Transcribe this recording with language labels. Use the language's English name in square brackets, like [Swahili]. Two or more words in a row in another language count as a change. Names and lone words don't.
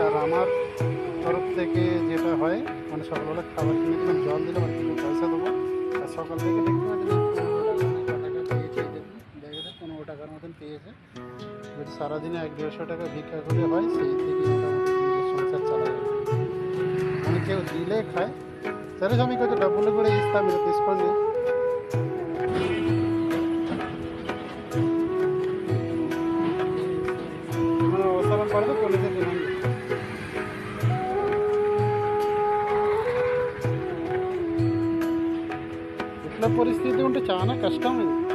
[Bangla] আর আমার তরফ থেকে যেটা হয়, মানে সকালবেলা খাবার কিনে দিলাম, জল দিলাম, আর কিছু পয়সা দেবো। আর সকাল থেকে দেখতে পাচ্ছেন 15 টাকার মতন পেয়েছে। সারাদিনে 100-150 টাকা ভিক্ষা করে হয়, সেই থেকে মোটামুটি নিজের সংসার চালায়। মানে কেউ দিলে খায়। [Telugu] సరే స్వామి, కొంచెం డబ్బులు కూడా ఇస్తా, మీరు తీసుకోండి. ఏమైనా అవసరం పడితే కొనితే తినండి. ఇట్లా పరిస్థితి ఉంటే చాలా కష్టం ఇది.